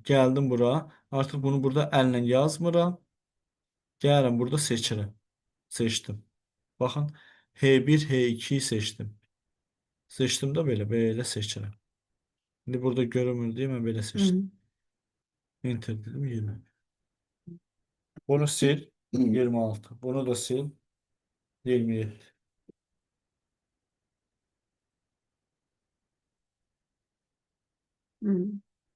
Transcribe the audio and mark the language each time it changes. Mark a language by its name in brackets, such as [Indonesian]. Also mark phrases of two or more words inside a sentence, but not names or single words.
[Azerbaijani] Gəldim bura. Artıq bunu burada əllə yazmıram. Gəlirəm burada seçirəm. Seçdim. Baxın H1, H2'yi seçdim. Seçdim də belə seçirəm. İndi burada görünmür deyə mən belə seçdim. Enter dedim 20. Bunu sil 26. Bunu da sil 27. Hı.